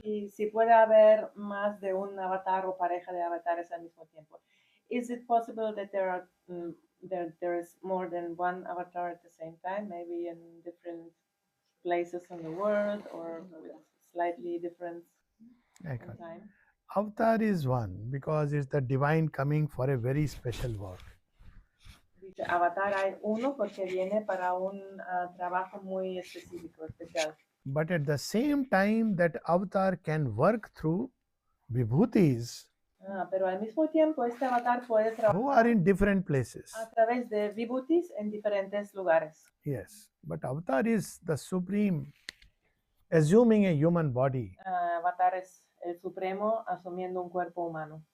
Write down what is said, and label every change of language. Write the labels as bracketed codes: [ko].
[es] Y si puede haber más de un avatar o pareja de avatares al mismo tiempo. [en] Is it possible that there is more than one avatar at the same time, maybe in different places in the world or with slightly different I in can't. time? Avatar is one because it's the divine coming for a very special work. [es] Dice, avatar hay uno porque viene para un trabajo muy específico, especial. [en] But at the same time, that avatar can work through vibhutis [es] Pero al mismo tiempo este avatar puede [en] who are [es] trabajar [en] in different places. [es] a través de vibhutis en diferentes lugares. [en] Yes, but avatar is the supreme, assuming a human body. [es] Avatar es el supremo asumiendo un cuerpo humano.